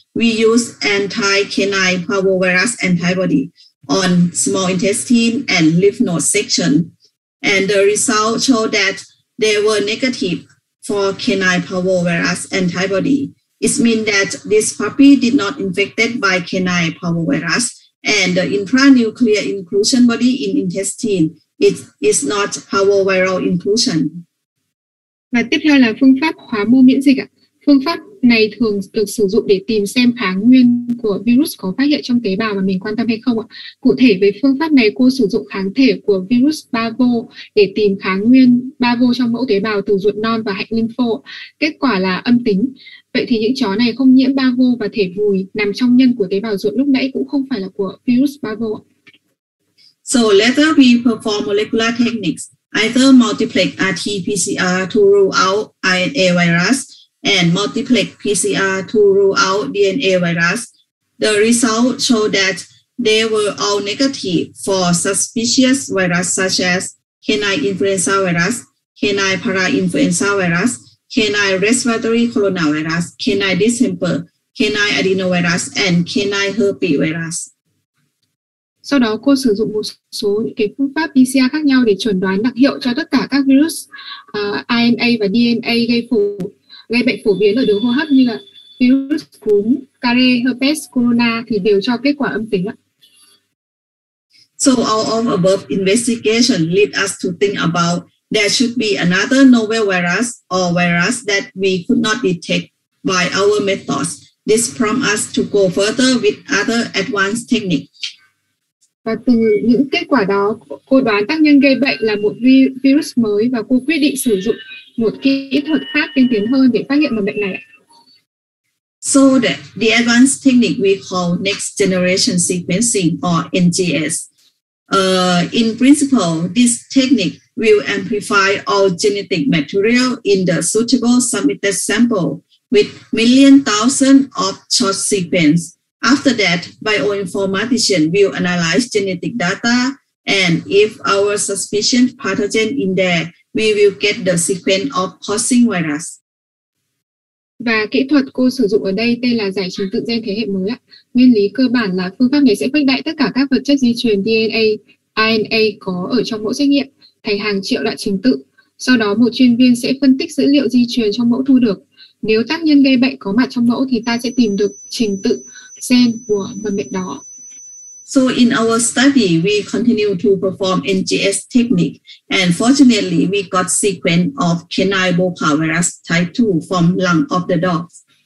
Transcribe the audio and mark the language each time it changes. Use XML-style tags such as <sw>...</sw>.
<en>We use anti-canine parvovirus antibody on small intestine and lymph node section, and the result showed that they were negative for canine parvovirus antibody. It means that this puppy did not infected by canine parvovirus, and the intranuclear inclusion body in intestine is not parvoviral inclusion.</en> <vi>Và tiếp theo là phương pháp hóa mô miễn dịch ạ. Phương pháp này thường được sử dụng để tìm xem kháng nguyên của virus có phát hiện trong tế bào mà mình quan tâm hay không ạ. Cụ thể với phương pháp này, cô sử dụng kháng thể của virus parvo để tìm kháng nguyên parvo trong mẫu tế bào từ ruột non và hạch lympho. Kết quả là âm tính. Vậy thì những chó này không nhiễm parvo và thể vùi nằm trong nhân của tế bào ruột lúc nãy cũng không phải là của virus parvo.</vi> <en>So later we perform molecular techniques, either multiplex RT-PCR to rule out RNA virus and multiplex PCR to rule out DNA virus. The result showed that they were all negative for suspicious virus such as canine influenza virus, canine parainfluenza virus, canine respiratory coronavirus, canine distemper, canine adenovirus, and canine herpesvirus.</en> <vi>Sau đó cô sử dụng một số những cái phương pháp PCR khác nhau để chẩn đoán đặc hiệu cho tất cả các virus RNA và DNA gây bệnh phổ biến ở đường hô hấp như là virus cúm, care, herpes, corona thì đều cho kết quả âm tính ạ.</vi> <en>So all of above investigation lead us to think about there should be another novel virus or virus that we could not detect by our methods. This prompts us to go further with other advanced techniques.</en> <vi>Và từ những kết quả đó, cô đoán tác nhân gây bệnh là một virus mới và cô quyết định sử dụng một kỹ thuật khác tiên tiến hơn để phát hiện mầm bệnh này.</vi> <en>So the advanced technique we call next generation sequencing or NGS. In principle, this technique will amplify all genetic material in the suitable submitted sample with thousands of short sequence. After that, bioinformatician will analyze genetic data, and if our suspicion pathogen in there, we will get the sequence of causing virus.</en> <vi>Và kỹ thuật cô sử dụng ở đây tên là giải trình tự gen thế hệ mới ạ. Nguyên lý cơ bản là phương pháp này sẽ khuếch đại tất cả các vật chất di truyền DNA, RNA có ở trong mẫu xét nghiệm thành hàng triệu đoạn trình tự. Sau đó một chuyên viên sẽ phân tích dữ liệu di truyền trong mẫu thu được. Nếu tác nhân gây bệnh có mặt trong mẫu thì ta sẽ tìm được trình tự gen của mầm bệnh đó.</vi> <en>So in our study, we continue to perform NGS technique, and fortunately, we got sequence of canine bocavirus type 2 from lung of the dogs.</en>